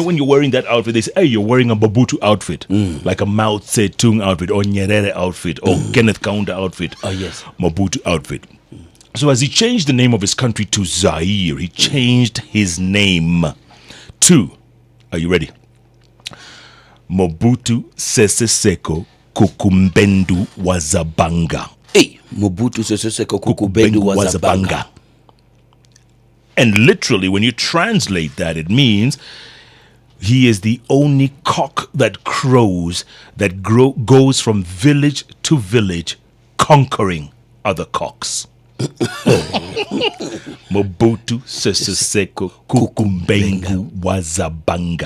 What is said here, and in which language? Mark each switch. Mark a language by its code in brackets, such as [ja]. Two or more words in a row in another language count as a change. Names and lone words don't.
[en] When you're wearing that outfit, they say, hey, you're wearing a Mobutu outfit. Like a Mao Zedong outfit, or Nyerere outfit, or Kenneth Kaunda outfit. Oh, yes. Mobutu outfit. So as he changed the name of his country to Zaire, he changed his name to, are you ready? Mobutu Sese Seko Kukumbendu Wazabanga. Hey, Mobutu Sese Seko Kukumbendu Wazabanga. And literally, when you translate that, it means he is the only cock that crows that goes from village to village, conquering other cocks. Mobutu Sese Seko Kukumbendu Wazabanga.